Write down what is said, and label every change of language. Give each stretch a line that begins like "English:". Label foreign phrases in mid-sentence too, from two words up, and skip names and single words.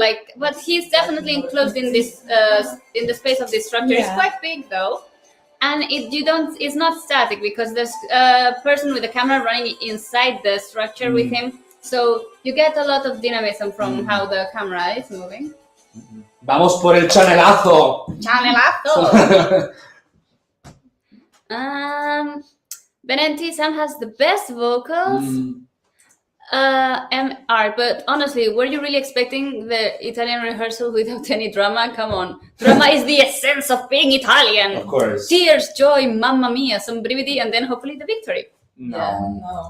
English: Like, but he's definitely enclosed in this in the space of this structure. It's quite big though, and it's not static because there's a person with a camera running inside the structure with him. So you get a lot of dynamism from how the camera is moving.
Spanish: Vamos por el chanelazo.
English: Chanelazo. Benenti Sam has the best vocals. MR, but honestly, were you really expecting the Italian rehearsal without any drama? Come on. Drama is the essence of being Italian. Of course. Tears, joy,
Italian: mamma mia,
English: some brividi, and then hopefully the victory. No.